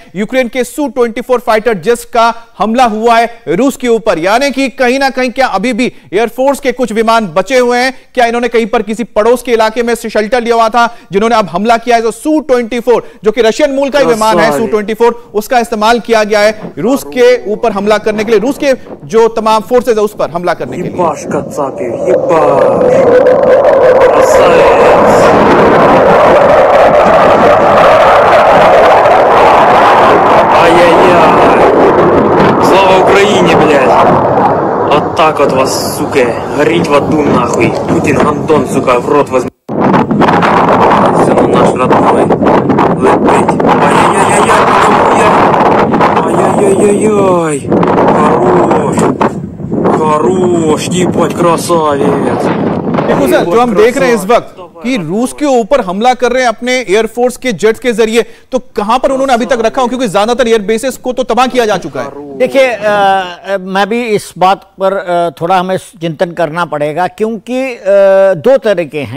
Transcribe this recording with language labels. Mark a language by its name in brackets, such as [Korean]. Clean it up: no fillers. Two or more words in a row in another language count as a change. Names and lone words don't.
[Hindi] यूक्रेन के Su-24 [English] fighter jet [Hindi] का हमला हुआ है रूस के ऊपर, यानी कि कहीं ना कहीं क्या अभी भी एयरफोर्स के कुछ विमान बचे हुए हैं? क्या इन्होंने कहीं पर किसी पड़ोस के इलाके में शेल्टर लिया हुआ था जिन्होंने अब हमला किया है? तो Su-24 जो कि रशियन मूल का ही विमान है, Su-24 उसका इस्तेमाल किया गया है रूस के ऊपर हमला करने के लिए, रूस के जो तमाम फोर्सेज है उस पर हमला करने के लिए। [Russian] Слава Украине, блядь! Вот так вот вас, сука, гореть в аду нахуй. Путин, Антон, сука, в рот возьми. Все на наш родной. Лететь. Ай-яй-яй-яй-яй. Хорош. Хорош, ебать, красавец. [Hindi] देखो सर, जो हम देख रहे हैं इस वक्त कि रूस के ऊपर हमला कर रहे हैं अपने एयरफोर्स के जेट्स के जरिए, तो कहां पर उन्होंने अभी तक रखा हो? क्योंकि ज्यादातर [English] air bases [Hindi] को तो तबाह किया जा चुका है। देखिए, मैं भी इस बात पर थोड़ा हमें चिंतन करना पड़ेगा, क्योंकि दो तरीके हैं।